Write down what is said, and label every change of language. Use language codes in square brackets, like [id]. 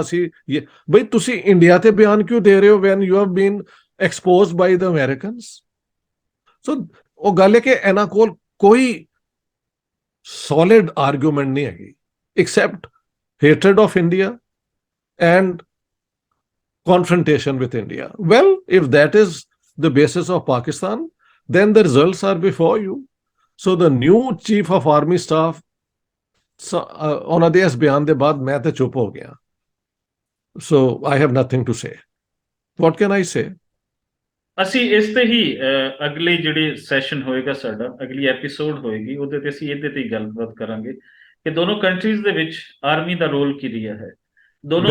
[pa] ਅਸੀਂ ਬਈ ਤੁਸੀਂ ਇੰਡੀਆ ਤੇ ਬਿਆਨ ਕਿਉਂ ਦੇ ਰਹੇ ਹੋ [en] When you have been exposed by the Americans? [pa] ਸੋ ਉਹ ਗੱਲ ਹੈ ਕਿ ਇਹਨਾਂ ਕੋਲ ਕੋਈ [en] solid argument [pa] ਨਹੀਂ ਹੈਗੀ [en] except hatred of India and confrontation with India. Well, if that is the basis of Pakistan, then the results are before you. So the new chief of army staff, [pa] ਉਹਨਾਂ ਦੇ ਇਸ ਬਿਆਨ ਦੇ ਬਾਅਦ ਮੈਂ ਤੇ ਚੁੱਪ ਹੋ ਗਿਆ। [en] So I have nothing to say. What can I say? [pa] ਅਸੀਂ ਇਸ ਤੇ ਹੀ ਅਗਲੀ ਜਿਹੜੀ ਸੈਸ਼ਨ ਹੋਏਗਾ ਸਾਡਾ, ਅਗਲੀ ਐਪੀਸੋਡ ਹੋਏਗੀ, ਉਹਦੇ ਤੇ ਅਸੀਂ ਇਹਦੇ ਤੇ ਹੀ ਗੱਲਬਾਤ ਕਰਾਂਗੇ ਕਿ ਦੋਨੋਂ ਕੰਟਰੀਜ਼ ਦੇ ਵਿੱਚ ਆਰਮੀ ਦਾ ਰੋਲ ਕੀ ਰਿਹਾ ਹੈ, ਦੋਨੋਂ